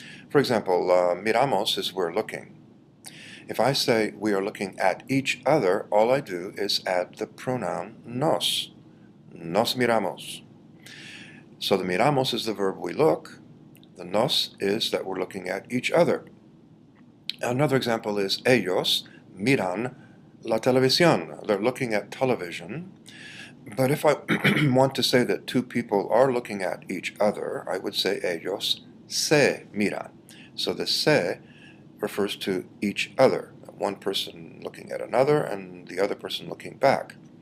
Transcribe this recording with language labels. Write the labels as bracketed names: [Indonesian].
[English] For example, miramos is we're looking. If I say we are looking at each other, all I do is add the pronoun nos. [Spanish] Nos miramos. [English] So the miramos is the verb we look. The nos is that we're looking at each other. Another example is [Spanish] ellos miran la televisión. [English] They're looking at television. But if I want to say that two people are looking at each other, I would say [Spanish] ellos se miran. [English] So the se refers to each other, one person looking at another and the other person looking back.